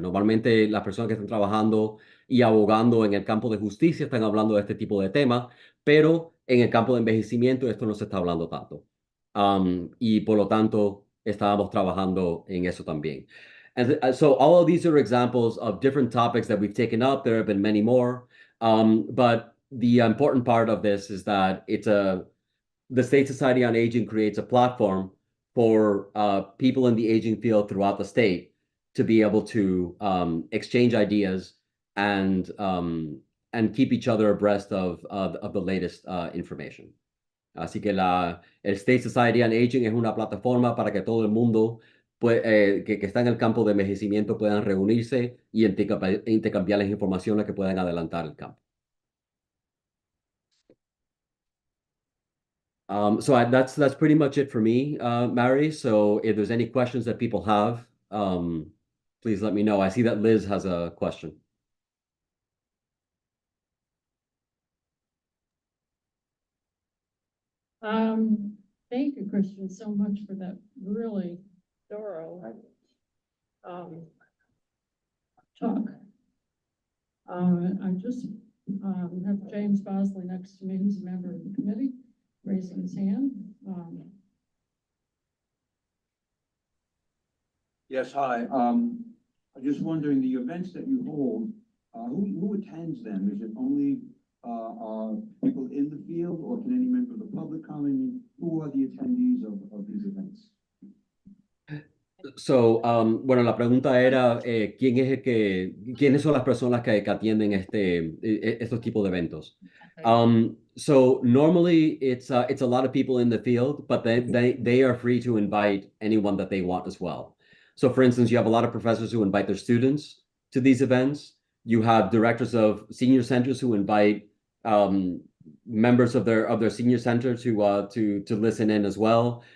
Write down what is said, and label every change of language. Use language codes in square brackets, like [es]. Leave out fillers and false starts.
[es] Normalmente las personas que están trabajando y abogando en el campo de justicia están hablando de este tipo de temas, pero en el campo de envejecimiento esto no se está hablando tanto. Y por lo tanto estábamos trabajando en eso también. [en] And so all of these are examples of different topics that we've taken up. There have been many more. But the important part of this is that the State Society on Aging creates a platform for people in the aging field throughout the state to be able to exchange ideas and keep each other abreast of the latest information. [es] Así que el State Society on Aging es una plataforma para que todo el mundo que está en el campo de envejecimiento puedan reunirse y intercambiar las informaciones que puedan adelantar el campo. [en] So that's pretty much it for me, Mary. So if there's any questions that people have, please let me know. I see that Liz has a question. Thank you, Christian, so much for that really thorough talk. I just have James Bosley next to me, who's a member of the committee, raising his hand. Yes, hi. I'm just wondering, the events that you hold, who attends them? Is it only people in the field, or can any member of the public come in? Who are the attendees of these events? [es] So, bueno, la pregunta era, ¿quiénes son las personas que atienden estos tipos de eventos? [en] So normally it's a lot of people in the field, but they are free to invite anyone that they want as well. So for instance, you have a lot of professors who invite their students to these events. You have directors of senior centers who invite members of their senior center to listen in as well.